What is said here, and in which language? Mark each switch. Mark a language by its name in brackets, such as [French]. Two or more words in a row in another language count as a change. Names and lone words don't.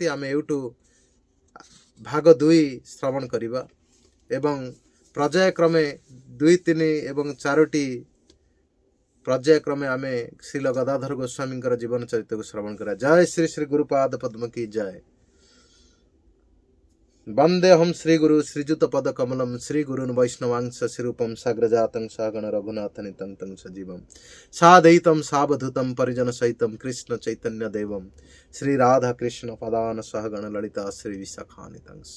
[Odia] ଆମେ ଏଇଠୁ ଭାଗ 2 ଶ୍ରବଣ କରିବା ଏବଂ ପର୍ଯ୍ୟାୟକ୍ରମେ 2-3 ଏବଂ 4ଟି ପର୍ଯ୍ୟାୟକ୍ରମେ ଆମେ ଶ୍ରୀଲ ଗଦାଧର ଗୋସ୍ୱାମୀଙ୍କର ଜୀବନ ଚରିତ୍ରକୁ ଶ୍ରବଣ କରିବା। ଜୟ ଶ୍ରୀ ଶ୍ରୀ ଗୁରୁପାଦ ପଦ୍ମ କି ଜୟ। [Sanskrit] वंदेहम श्रीगुरु श्रीजुत पद कमलम श्री गुरुन वैष्णवांश श्रीरूपम साग्रजातं सागण रघुनाथनितं तं सजीवम सादयितं सावधूतं परिजन सहितं कृष्ण चैतन्य देवम श्री राधा कृष्ण पदान सहगण ललिता श्री विशाखानितं।